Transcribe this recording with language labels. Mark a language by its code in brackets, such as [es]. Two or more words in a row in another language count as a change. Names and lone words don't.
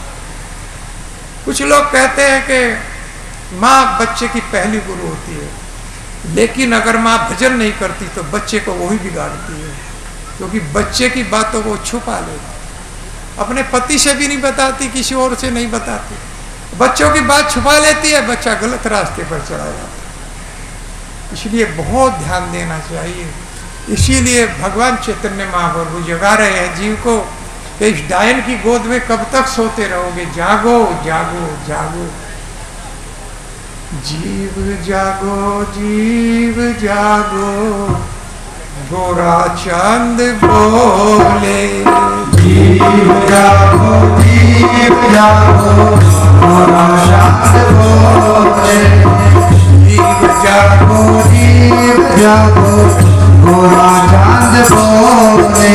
[hi] कुछ लोग कहते हैं कि माँ बच्चे की पहली गुरु होती है, लेकिन अगर माँ भजन नहीं करती तो बच्चे को वही बिगाड़ती है, क्योंकि बच्चे की बातों को छुपा लेती, अपने पति से भी नहीं बताती, किसी और से नहीं बताती, बच्चों की बात छुपा लेती है, बच्चा गलत रास्ते पर चला जाता है। इसलिए बहुत ध्यान देना चाहिए। इसीलिए भगवान चैतन्य महाप्रभु जगा रहे हैं जीव को कि इस डायन की गोद में कब तक सोते रहोगे, जागो जागो जागो। जीव जागो जीव जागो, गोरा चांद बोले। जीव जागो गोरा चांद बोले। जीव जागो गोरा चांद बोले।